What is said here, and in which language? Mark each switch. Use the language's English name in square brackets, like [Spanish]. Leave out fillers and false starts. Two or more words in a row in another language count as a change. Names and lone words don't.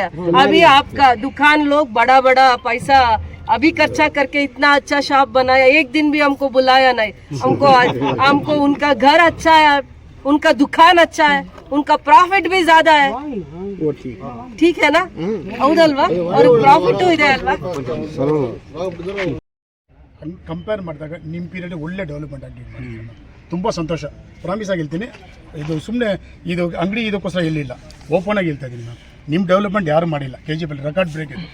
[Hindi] अभी आपका दुकान लोग बड़ा बड़ा पैसा अभी खर्चा करके इतना अच्छा शॉप बनाया, एक दिन भी हमको बुलाया नहीं. हमको उनका घर अच्छा है, उनका दुकान अच्छा है, उनका प्रॉफिट भी ज्यादा है. वो ठीक है. ठीक है ना, [Kannada] ಹೌದಲ್ವಾ? ಅವ್ರ ಪ್ರಾಫಿಟ್ ಇದೆ ಅಲ್ವಾ? ಕಂಪೇರ್ ಮಾಡಿದಾಗ ನಿಮ್ಮ ಪೀರಿಯಡ್ ಒಳ್ಳೆ ಡೆವಲಪ್ಮೆಂಟ್ ಆಗಿದೆ, ತುಂಬ ಸಂತೋಷ. ಪ್ರಾಮಿಸ್ ಆಗಿ ಹೇಳ್ತೀನಿ, ಇದು ಸುಮ್ಮನೆ ಇದು ಅಂಗಡಿ ಇದಕ್ಕೋಸ್ಕರ ಎಲ್ಲಿಲ್ಲ, ಓಪನ್ ಆಗಿ ಹೇಳ್ತಾ ಇದ್ದೀನಿ ನಾನು. ನಿಮ್ಮ ಡೆವಲಪ್ಮೆಂಟ್ ಯಾರು ಮಾಡಿಲ್ಲ, KGF [English] record break [Kannada] ಇದೆ.